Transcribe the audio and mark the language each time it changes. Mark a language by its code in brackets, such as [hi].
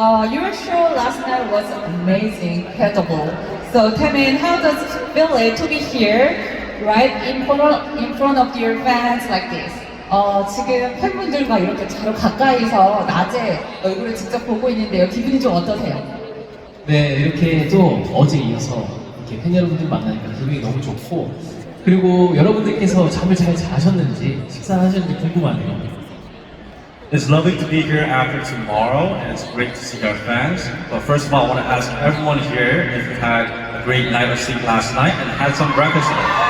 [en] Your show last night was amazing, incredible. So Taemin, how does it feel to be here, right in front of your fans like this? [ko] 지금 팬분들과 이렇게 바로 가까이서 낮에 얼굴을 직접 보고 있는데요. 기분이 좀 어떠세요? 네, 이렇게 또 어제 이어서 이렇게 팬 여러분들 만나니까 기분이 너무 좋고, 그리고 여러분들께서 잠을 잘 자셨는지, 식사하셨는지 궁금하네요. [en] It's lovely to be here after tomorrow, and it's great to see our fans. But first of all, I want to ask everyone here if you had a great night of sleep last night and had some breakfast today.